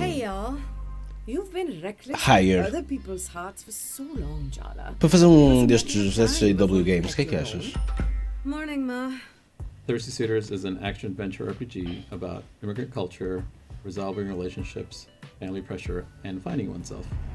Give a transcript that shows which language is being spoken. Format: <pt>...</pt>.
<en>Hey y'all, you've been reckless Higher. with other people's hearts for so long, Jala.</en> <pt>para fazer um destes SJW games? O que é que achas?</pt> <en>Morning, Ma. Thirsty Suitors is an action-adventure RPG about immigrant culture, resolving relationships, family pressure, and finding oneself.</en>